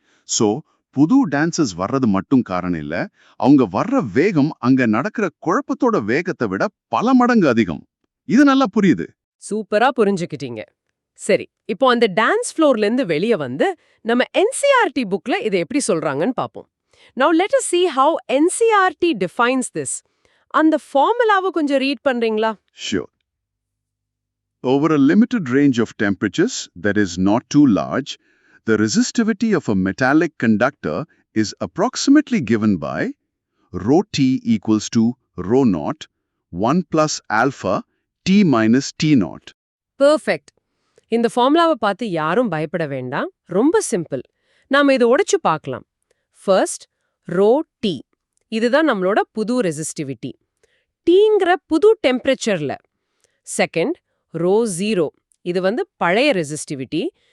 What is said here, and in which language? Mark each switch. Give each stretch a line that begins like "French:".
Tamil: So புது dancers வர்றது மட்டும் காரணம் இல்ல, அவங்க வர்ற வேகம் அங்க நடக்கிற குழப்பத்தோட வேகத்தை விட பல மடங்கு அதிகம். இது நல்லா புரியுது. சூப்பரா புரிஞ்சுக்கிட்டீங்க. சரி, இப்போ அந்த டான்ஸ் ஃப்ளோர்ல இருந்து வெளிய வந்து நம்ம NCERT புக்ல இதை எப்படி சொல்றாங்கன்னு பாப்போம்.
English: Now let us see how NCERT defines this.
Tamil: அந்த ஃபார்முலாவை கொஞ்சம் ரீட் பண்றீங்களா?
English: Sure. Over a limited range of temperatures that is not too large, the resistivity of a metallic conductor is approximately given by rho T equals to rho naught 1 plus alpha T minus T naught.
Tamil: Perfect. இந்த ஃபார்முலாவை பார்த்து யாரும் பயப்பட வேண்டாம். ரொம்ப simple. நாம இதை உடைச்சு பார்க்கலாம். ஃபர்ஸ்ட் ரோ டி, இதுதான் நம்மளோட புது ரெசிஸ்டிவிட்டி. டீங்கிற புது டெம்பரேச்சர்ல. செகண்ட் ரோ ஜீரோ, இது வந்து பழைய ரெசிஸ்டிவிட்டி.